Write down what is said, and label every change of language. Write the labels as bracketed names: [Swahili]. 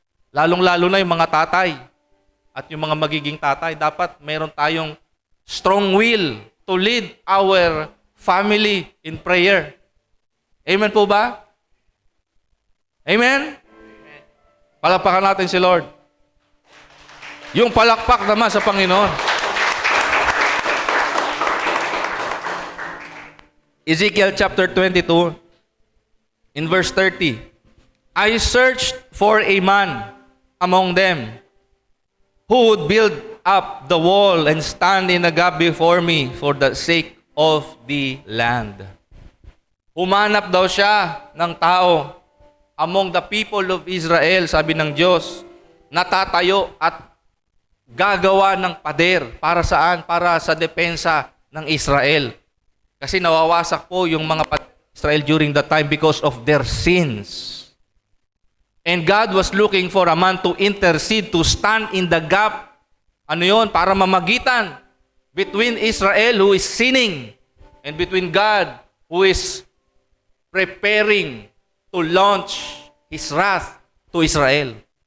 [Filipino] Lalong-lalo na yung mga tatay at yung mga magiging tatay. Dapat meron tayong [English] strong will to lead our family in prayer. [Filipino] Amen po ba? Amen? Palakpakan natin si Lord. Yung palakpak naman sa Panginoon. [English] Ezekiel chapter 22, in verse 30. I searched for a man among them who would build up the wall and stand in the gap before me for the sake of the land. [Filipino] Humanap daw siya ng tao [English] among the people of Israel, [Filipino] sabi ng Diyos, natatayo at gagawa ng pader. Para saan? Para sa depensa ng Israel. Kasi nawawasak po yung mga Israel [English] during that time because of their sins. And God was looking for a man to intercede, to stand in the gap. [Filipino] Ano yun? Para mamagitan [English] between Israel who is sinning and between God who is preparing to launch His wrath to Israel.